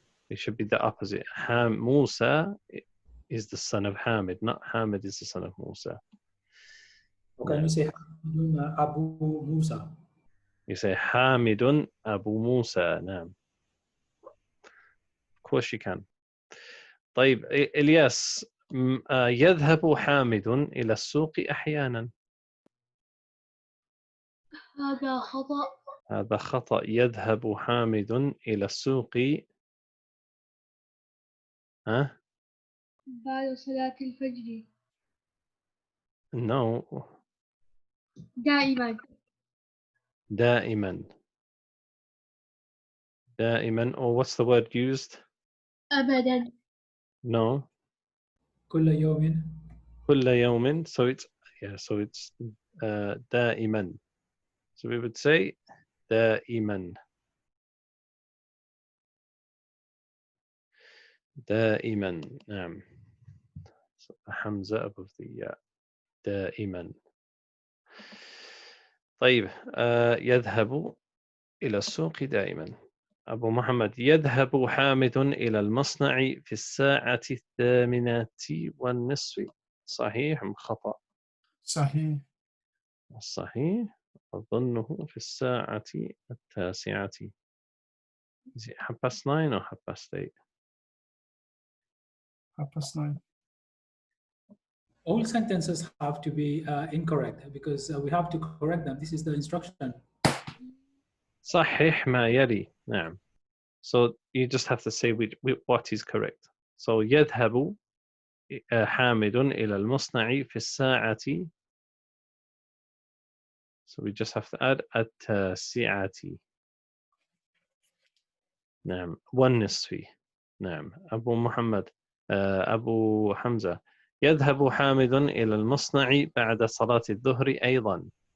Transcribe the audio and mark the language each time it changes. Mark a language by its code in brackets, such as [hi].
[en] It should be the opposite. Musa is the son of Hamid, not Hamid is the son of Musa. Can you say Hamidun Abu Musa? You say Hamidun Abu Musa. [ar] نعم. [en] Of course you can. [ar] طيب إلياس يذهب حامد إلى السوق أحيانا. هذا خطأ. هذا خطأ. يذهب حامد إلى السوق بعد صلاة الفجر. [en] No. [ar] دائما. دائما. دائما. [en] Or what's the word used? [ar] أبدا. [en] No. [ar] كل يوم. كل يوم. [en] So it's [ar] دائما. [en] So we would say [ar] دائما. دائما. نعم. [en] So Hamza above the [ar] دائما. طيب يذهب إلى السوق دائما. أبو محمد يذهب حامد إلى المصنع في الساعة 8:30. صحيح أم خطأ؟ صحيح. الصحيح أظنه في الساعة 9. [en] Is it 9:30 or 8:30? 9:30. All sentences have to be incorrect because we have to correct them. This is the instruction. [ar] صحيح ما يلي. نعم. [en] So you just have to say what is correct. So [ar] يذهب حامد إلى المصنع في الساعة. [en] So we just have to add 9:00. [ar] نعم. 1:30. نعم. أبو محمد أبو حمزة يذهب حامد إلى المصنع بعد صلاة الظهر أيضا.